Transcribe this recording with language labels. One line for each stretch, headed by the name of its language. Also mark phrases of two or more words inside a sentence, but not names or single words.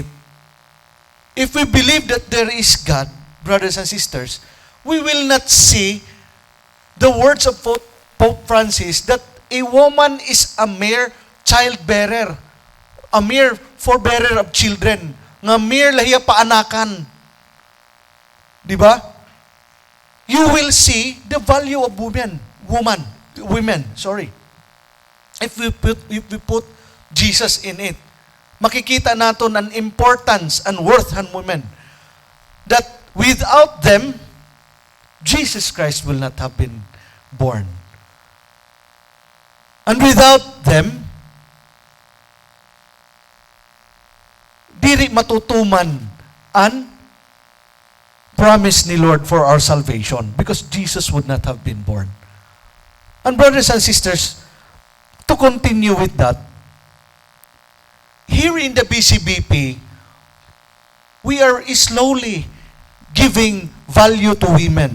English: If we believe that there is God, brothers and sisters, we will not see the words of Pope Francis that a woman is a mere childbearer, a mere forbearer of children,
Waray: nga mere lahiya paanakan. Di ba?
English: You will see the value of women. If we put Jesus in it,
Filipino: makikita natin ang
English: importance and worth
Filipino: ng women.
English: That without them, Jesus Christ will not have been born. And without them,
Waray: diri matutuman an promise ni Lord
English: for our salvation because Jesus would not have been born. And brothers and sisters, to continue with that, here in the BCBP, we are slowly giving value to women.